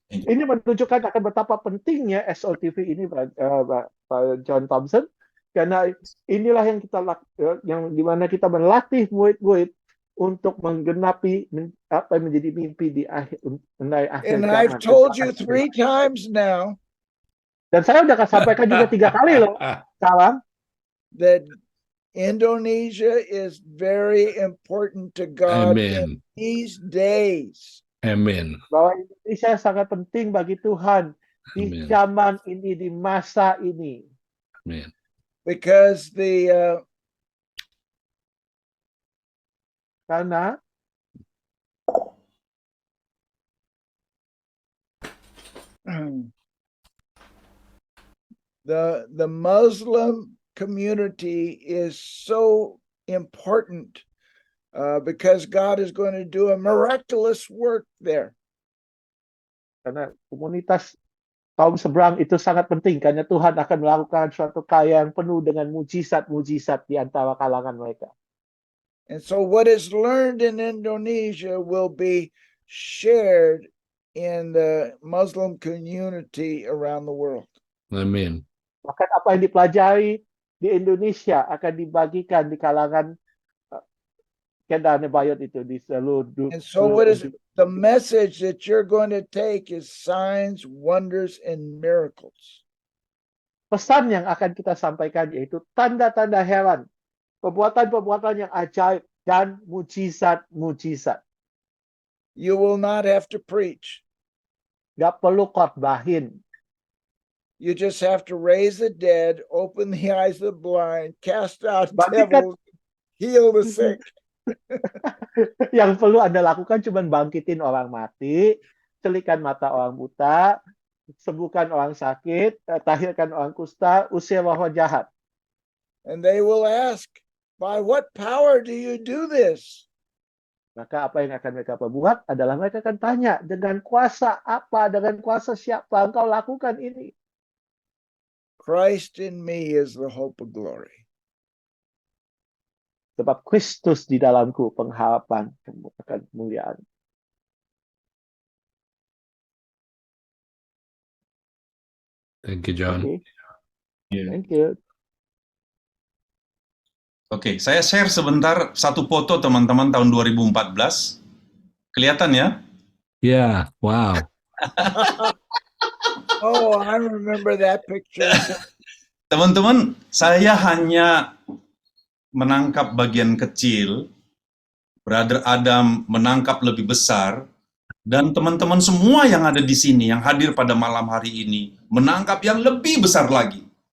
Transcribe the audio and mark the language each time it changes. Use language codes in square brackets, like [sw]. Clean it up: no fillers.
[id] Ini menunjukkan akan betapa pentingnya SOTV ini, Pak John Thompson, karena inilah yang yang dimana kita melatih murid-murid untuk menggenapi apa yang menjadi mimpi di akhir zaman. [en] And I've told you 3 times now. [id] Dan saya udah sampaikan juga 3 kali loh, kawan. [en] That Indonesia is very important to God in these days. Amen. [id] Bahwa Indonesia sangat penting bagi Tuhan di zaman ini, di masa ini. Amen. [en] Because [id] karena [en] the Muslim community is so important. Because God is going to do a miraculous work there. [id] Karena komunitas kaum seberang itu sangat penting, karena Tuhan akan melakukan suatu karya yang penuh dengan mujizat-mujizat di antara kalangan mereka. [en] And so what is learned in Indonesia will be shared in the Muslim community around the world. Amen. [id] Bahkan apa yang dipelajari di Indonesia akan dibagikan di kalangan itu di seluruh. [en] And so what is the message that you're going to take is signs, wonders, and miracles. [id] pesan yang akan kita sampaikan yaitu tanda-tanda heran, perbuatan-perbuatan yang ajaib dan mujizat-mujizat. [en] You will not have to preach. [id] Gak perlu khotbahin. [en] You just have to raise the dead, open the eyes of the blind, cast out [id] Bangkitkan- [en] devils, heal the sick. [id] Yang perlu Anda lakukan cuma bangkitin orang mati, celikan mata orang buta, sembuhkan orang sakit, tahirkan orang kusta, usir roh jahat. [en] And they will ask, by what power do you do this? [id] Maka apa yang akan mereka perbuat adalah mereka akan tanya, dengan kuasa apa, dengan kuasa siapa engkau lakukan ini? [en] Christ in me is the hope of glory. [id] Sebab Kristus di dalamku pengharapan kemuliaan. [en] Thank you, John. Okay. Yeah. Thank you. [id] Oke, saya share sebentar satu foto teman-teman tahun 2014. Kelihatan ya? Ya, wow. [en] Oh, I remember that picture. [id] Teman-teman, saya hanya menangkap bagian kecil, Brother Adam menangkap lebih besar, dan teman-teman semua yang ada di sini, yang hadir pada malam hari ini, menangkap yang lebih besar lagi.